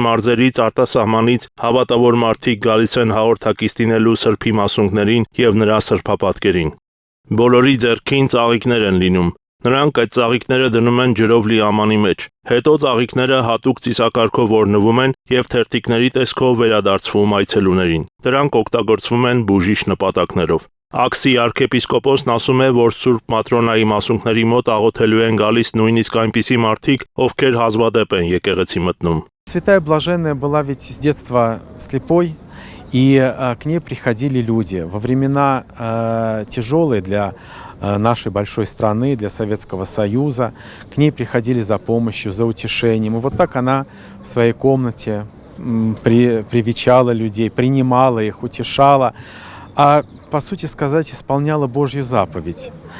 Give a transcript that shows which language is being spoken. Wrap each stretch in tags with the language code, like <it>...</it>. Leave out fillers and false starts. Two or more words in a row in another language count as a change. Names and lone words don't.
<hy>մարզերից, արտասահմանից հավատավոր մարդիկ գալիս են հաղորդակից դինելու սրբի մասունքներին եւ նրա սրբապատկերին։ Բոլորի ձեռքին ծաղիկներ են լինում։ Նրանք այդ ծաղիկները դնում են ջրով լի ամանի մեջ։ Հետո ծաղիկները հատուկ ծիսակարգով օրնվում են եւ թերթիկների տեսքով վերադարձվում այցելուներին։ Դրանք օգտագործվում են բուժիչ նպատակներով։ Աքսի arczepiskopos-ն ասում է, որ Սուրբ Մատրոնայի մասունքների մոտ աղոթելու են գալիս նույնիսկ այնպիսի մարդիկ, ովքեր հազվադեպ են եկեղեցի մտնում։</hy> <ru>Святая Блаженная была ведь с детства слепой, и к ней приходили люди. Во времена тяжелые для нашей большой страны, для Советского Союза, к ней приходили за помощью, за утешением. И вот так она в своей комнате привечала людей, принимала их, утешала, а по сути сказать, исполняла Божью заповедь.</ru>